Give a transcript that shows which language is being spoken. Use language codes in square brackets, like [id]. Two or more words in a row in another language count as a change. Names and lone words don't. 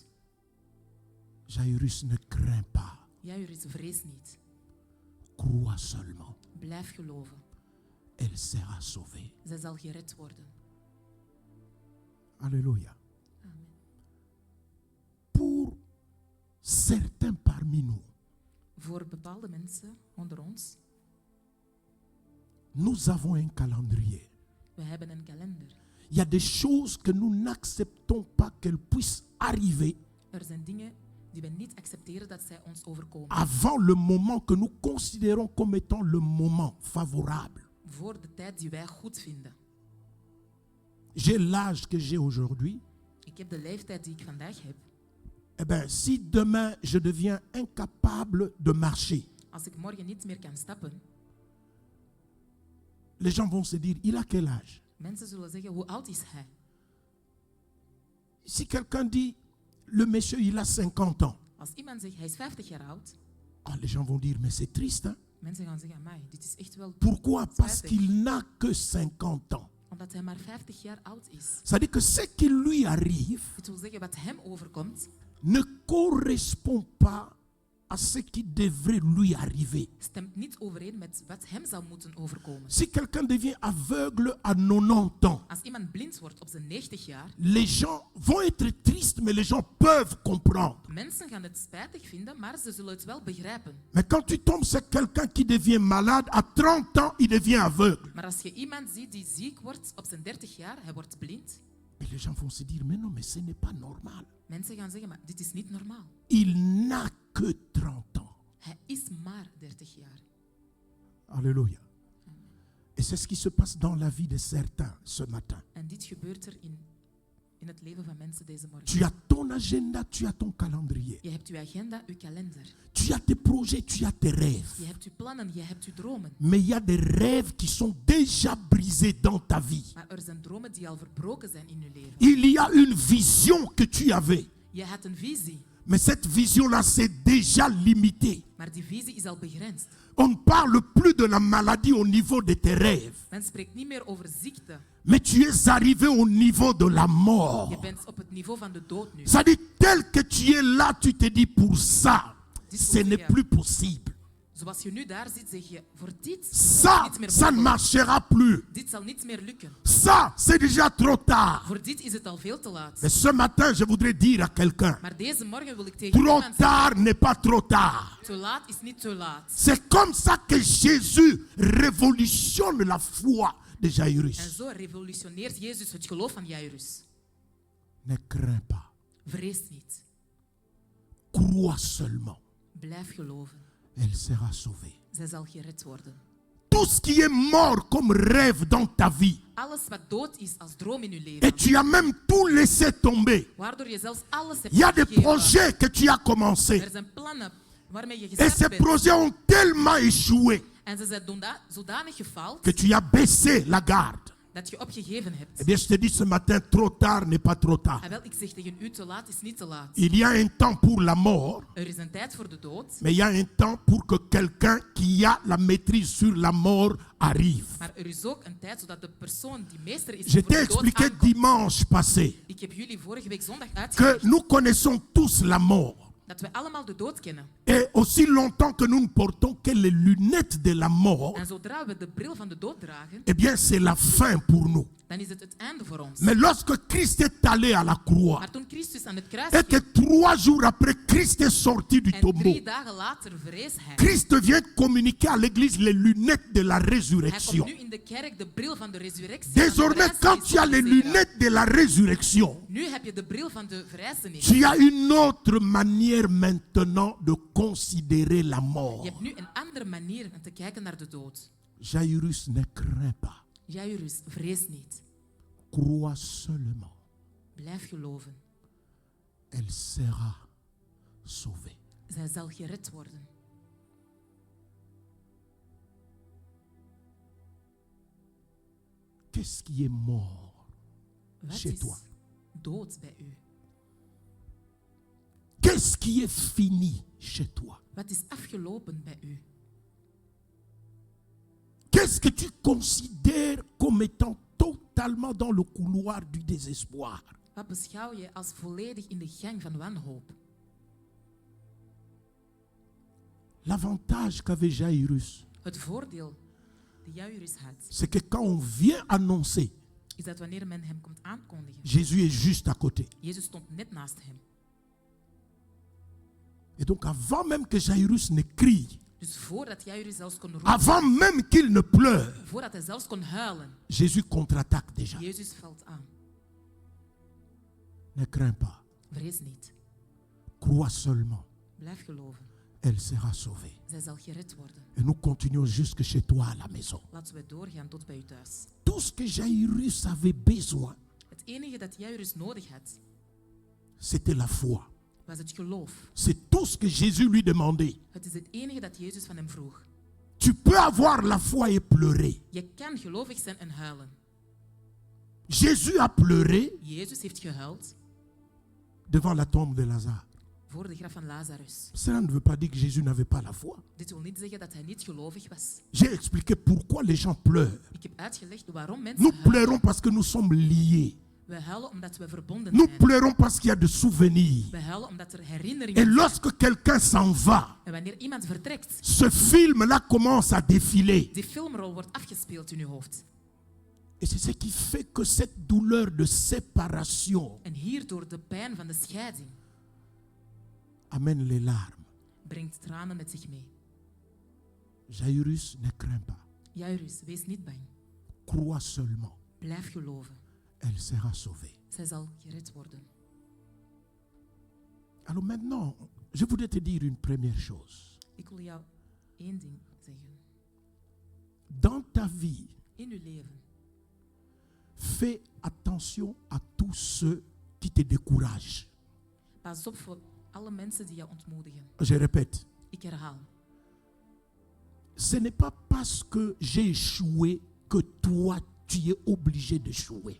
[fr] Jairus ne craint pas. [nl] Jairus vreest niet. [fr] Crois seulement. [nl] Blijf geloven. [fr] Elle sera sauvée. [nl] Zij zal gered worden. [fr] Alléluia. Amen. Pour certains parmi nous, [nl] Voor bepaalde mensen onder ons, [fr] nous avons un calendrier. [nl] we hebben een kalender. [fr] Il y a des choses que nous n'acceptons pas qu'elles puissent arriver [nl] Er zijn dingen die we niet accepteren dat zij ons overkomen. [fr] avant le moment que nous considérons comme étant le moment favorable. [nl] Voor de tijd die wij goed vinden. [fr] J'ai l'âge que j'ai aujourd'hui. [nl] Ik heb de leeftijd die ik vandaag heb. [fr] Eh bien, si demain je deviens incapable de marcher, [nl] Als ik morgen niet meer kan stappen, [fr] les gens vont se dire, il a quel âge? [nl] mensen zullen zeggen, hoe oud is hij? [fr] Si quelqu'un dit, le monsieur, il a 50 ans, [nl] Als iemand zegt, hij is 50 jaar oud, [fr] ah, les gens vont dire, mais c'est triste. Hein? [nl] mensen gaan zeggen, amai, dit is echt wel [fr] Pourquoi? Parce [nl] spijtig. [fr] qu'il n'a que 50 ans. [nl] Omdat hij maar 50 jaar oud is. [fr] C'est-à-dire que ce qui lui arrive [nl] Het wil zeggen, wat hem overkomt, [fr] ne correspond pas à ce qui devrait lui arriver. [nl] stemt niet overeen met wat hem zou moeten overkomen. [fr] Si quelqu'un devient aveugle à 90 ans, [nl] Als iemand blind wordt op zijn 90 jaar, [fr] les gens vont être tristes, mais les gens peuvent comprendre. [nl] mensen gaan het spijtig vinden, maar ze zullen het wel begrijpen. [fr] Mais quand tu tombes sur quelqu'un qui devient malade, à 30 ans, il devient aveugle. [nl] Maar als je iemand ziet die ziek wordt op zijn 30 jaar, hij wordt blind, [fr] Et les gens vont se dire, mais non, mais ce n'est pas normal. [nl] mensen gaan zeggen, maar dit is niet normaal. [fr] Il n'a que 30 ans. [nl] Hij is maar 30 jaar. [fr] Alléluia. Et c'est ce qui se passe dans la vie de certains ce matin. [nl] En dit gebeurt er in het leven van mensen deze morgen. [fr] Tu as ton agenda, tu as ton calendrier. [nl] Je hebt uw agenda, uw kalender. [fr] Tu as tes projets, tu as tes rêves. [nl] Je hebt uw plannen, je hebt uw dromen. [fr] Mais il y a des rêves qui sont déjà brisés dans ta vie. [nl] Maar er zijn dromen die al verbroken zijn in je leven. [fr] Il y a une vision que tu avais. [nl] Je had een visie, [fr] Mais cette vision-là, c'est déjà limité. [nl] maar die visie is al begrensd. [fr] On ne parle plus de la maladie au niveau de tes rêves. [nl] Men spreekt niet meer over ziekte. [fr] Mais tu es arrivé au niveau de la mort. [nl] Je bent op het niveau van de dood nu. [fr] Ça dit, tel que tu es là, tu te dis, pour ça, ce n'est plus possible. [nl] Zoals je nu daar zit, zeg je, voor dit [fr] Ça, [nl] zal het niet meer [fr] ça ne [nl] mogelijk. [fr] marchera plus. [nl] Dit zal niet meer lukken. [fr] Ça, c'est déjà trop tard. [nl] Voor dit is het al veel te laat. [fr] Mais ce matin, je voudrais dire à quelqu'un, [nl] Maar deze morgen wil ik tegen [fr] trop [nl] iemand zeggen, [fr] tard n'est pas trop tard. [nl] te laat is niet te laat. [fr] C'est comme ça que Jésus révolutionne la foi de [nl] En [fr] Jairus. [nl] zo revolutioneert Jezus het geloof van Jairus. [fr] Ne crains pas. [nl] Vrees niet. [fr] Crois seulement. [nl] Blijf geloven. [fr] Elle sera sauvée. [nl] Zij zal gered worden. [fr] Tout ce qui est mort comme rêve dans ta vie, [nl] Alles wat dood is als droom in je [fr] et [nl] leven, [fr] tu as même tout laissé tomber. [nl] waardoor je zelfs alles hebt [fr] Il y a des [nl] opgegeven. [fr] projets que tu as commencés. [nl] Er zijn plannen waarmee je [fr] Et [nl] gestart [fr] ces [nl] bent. [fr] projets ont tellement échoué [nl] En ze zijn zodanig gefaald [fr] que tu as baissé la garde. [nl] dat je opgegeven hebt. [fr] Eh bien, je te dis ce matin, trop tard n'est pas trop tard. [nl] En wel, ik zeg tegen u, te laat is niet te laat. [fr] Il y a un temps pour la mort, [nl] Er is een tijd voor de dood, [fr] mais il y a un temps pour que quelqu'un qui a la maîtrise sur la mort arrive. [nl] maar er is ook een tijd zodat de persoon die meester is [fr] Je [nl] voor [fr] t'ai [nl] de dood [fr] expliqué [nl] aankomt. [fr] dimanche passé [nl] Ik heb jullie vorige week zondag [fr] que [nl] uitgelegd [fr] nous connaissons tous la mort. [nl] dat we allemaal de dood kennen. [fr] Et aussi longtemps que nous ne portons que les lunettes de la mort, [nl] En zodra we de bril van de dood dragen, [fr] eh bien, c'est la fin pour nous. [nl] dan is het einde voor ons. [fr] Mais lorsque Christ est allé à la croix, [nl] Maar toen Christus aan het kruis [fr] et que [nl] ging [fr] 3 jours après, Christ est sorti du [nl] en [fr] tombeau, [nl] 3 dagen later vrees hij. [fr] Christ vient communiquer à l'église les lunettes de la [nl] Hij komt [fr] résurrection. [nl] nu in de kerk de bril van de resurrectie. [fr] Désormais, [nl] van de [fr] quand tu as les [nl] verrijzenis [fr] lunettes de la résurrection, [nl] nu heb je de bril van de verrijzenis. [fr] tu as une autre manière maintenant de considérer la [nl] Je [fr] mort. [nl] hebt nu een andere manier om te kijken naar de dood. [fr] Jairus ne craint pas. [nl] Jairus, vrees niet. [fr] Crois seulement. [nl] Blijf geloven. [fr] Elle sera sauvée. [nl] Zij zal gered worden. [fr] Qu'est-ce qui est mort [nl] Wat [fr] chez [nl] is [fr] toi? [nl] dood bij u? [fr] Qu'est-ce qui est fini chez toi? [nl] Wat is afgelopen bij u? [fr] Qu'est-ce que tu considères comme étant totalement dans le couloir du désespoir? [nl] Wat beschouw je als volledig in de gang van wanhoop? [fr] L'avantage qu'avait Jairus, [nl] Het voordeel die Jairus had, [fr] c'est que quand on vient annoncer, [nl] is dat wanneer men hem komt aankondigen, [fr] Jésus est juste à côté. [nl] Jezus stond net naast hem. [fr] Et donc avant même que Jairus ne crie, [nl] Dus voordat Jairus zelfs kon roepen, [fr] avant même qu'il ne pleure, [nl] voordat hij zelfs kon huilen, [fr] Jésus contre-attaque déjà. [nl] Jezus valt aan. [fr] Ne crains pas, [nl] Vrees niet. [fr] crois seulement, [nl] Blijf geloven. [fr] elle sera sauvée. [nl] Zij zal gered worden. [fr] Et nous continuons jusque chez toi à la maison. [nl] Laten we doorgaan tot bij u thuis. [fr] Tout ce que Jairus avait besoin, [nl] Het enige dat Jairus nodig had, [fr] c'était la foi. [nl] was het geloof. [fr] C'est tout ce que Jésus lui demandait. [nl] Het is het enige dat Jezus van hem vroeg. [fr] Tu peux avoir la foi et pleurer. [nl] Je kan gelovig zijn en huilen. [fr] Jésus a pleuré [nl] Jezus heeft gehuild [fr] devant la tombe de Lazare. [nl] voor de graf van Lazarus. [fr] Cela ne veut pas dire que Jésus n'avait pas la foi. [nl] Dit wil niet zeggen dat hij niet gelovig was. [fr] J'ai expliqué pourquoi les gens pleurent. [nl] Ik heb uitgelegd waarom mensen [fr] Nous [nl] huilen. [fr] pleurons parce que nous sommes liés. [nl] We huilen omdat we verbonden [fr] Nous [nl] zijn. [fr] pleurons parce qu'il y a des souvenirs. [nl] We huilen omdat er [fr] Et [nl] herinneringen zijn. [fr] lorsque quelqu'un s'en va, [nl] En wanneer iemand vertrekt, [fr] ce film-là commence à défiler. [nl] die filmrol wordt afgespeeld in uw hoofd. [fr] Et c'est ce qui fait que cette douleur de séparation [nl] En hierdoor de pijn van de scheiding [fr] amène les larmes. [nl] brengt tranen met zich mee. [fr] Jairus, ne crains pas. [nl] Jairus, wees niet bang. [fr] Crois seulement. [nl] Blijf geloven. [fr] Elle sera sauvée. [nl] Zij zal gered worden. [fr] Alors maintenant, je voudrais te dire une première chose. [nl] Ik wil jou één ding zeggen. [fr] Dans ta vie, [nl] In uw leven, [fr] fais attention à tous ceux qui te découragent. [nl] pas op voor alle mensen die jou ontmoedigen. [fr] Je répète, [nl] Ik herhaal. [fr] ce n'est pas parce que j'ai échoué que toi, tu es obligé d'échouer.